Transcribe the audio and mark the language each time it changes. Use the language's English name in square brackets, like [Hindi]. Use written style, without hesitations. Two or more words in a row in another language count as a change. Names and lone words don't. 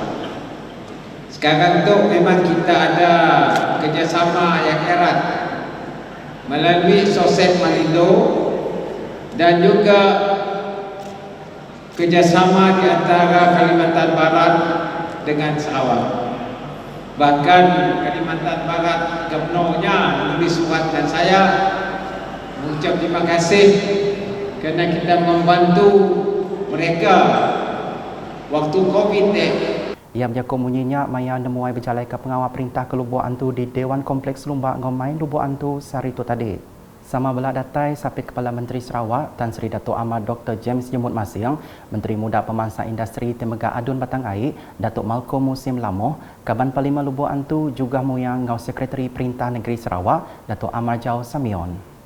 [Malay] Sekarang tu memang kita ada kerjasama yang erat melalui SOSED Malindo dan juga kerjasama di antara Kalimantan Barat dengan Sarawak. Bahkan Kalimantan Barat gubernurnya menulis surat dan saya mengucap terima kasih kerana kita membantu mereka waktu COVID ni. [Iban] Ia berjakut munyinya maya nemuai berjalai ke pengawal perintah ke Lubuk Antu di Dewan Kompleks Lumbak Ngomai Lubuk Antu sehari itu tadi. Sama belah datai sapi Kepala Menteri Sarawak Tan Sri Datuk Ahmad Dr. James Jemut Masing, Menteri Muda Pemansang Industri Temegah Adun Batang Air, Datuk Malcolm Musim Lamoh, Kaban Parlimen Lubuk Antu juga muyang ngau Sekretari Perintah Negeri Sarawak, Datuk Amar Jau Samion.